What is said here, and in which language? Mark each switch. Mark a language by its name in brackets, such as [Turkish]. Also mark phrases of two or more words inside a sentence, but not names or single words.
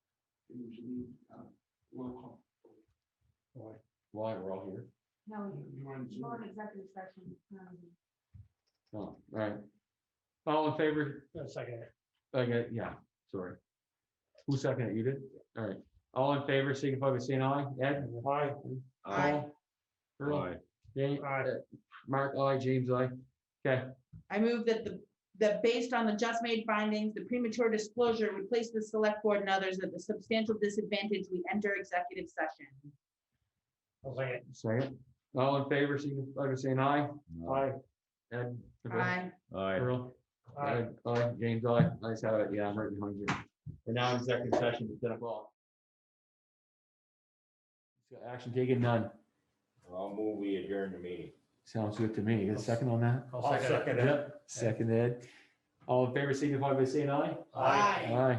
[English] Why we're all here? No, you're on executive session. Oh, all right. All in favor? Second. Okay, yeah, sorry. Who seconded it? You did? All right. All in favor, signify by saying aye. Ed? Aye. Aye. Earl? Aye. Jane? Aye. Mark, aye. James, aye. Okay. I move that based on the just made findings, the premature disclosure would place the select board and others at the substantial disadvantage. We enter executive session. Second. All in favor, signify by saying aye. Aye. Ed? Aye. Aye. Earl? Aye. Aye, James, aye. Nice have it. Yeah, I'm right behind you. We're now in executive session at 10 o'clock. Action taken, none. I'll move, we adjourn the meeting. Sounds good to me. You got a second on that? I'll second it. Yep, second Ed. All in favor, signify by saying aye.